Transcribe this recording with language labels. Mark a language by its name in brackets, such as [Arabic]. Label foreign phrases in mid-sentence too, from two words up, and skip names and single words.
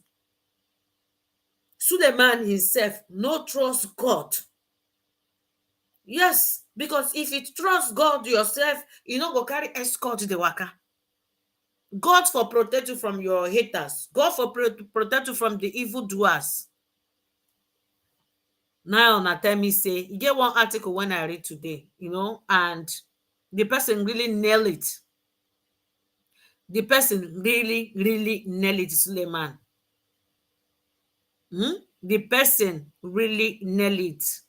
[Nigerian Pidgin] Suleiman himself no trust God. Yes, because if you trust God yourself, you no go carry escort dey waka. God for protect you from your haters. God for protect you from the evildoers. Now, na tell me say, you get one article when I read today, and the person really nail it. The person really, really nail it, Suleiman. The person really nail it.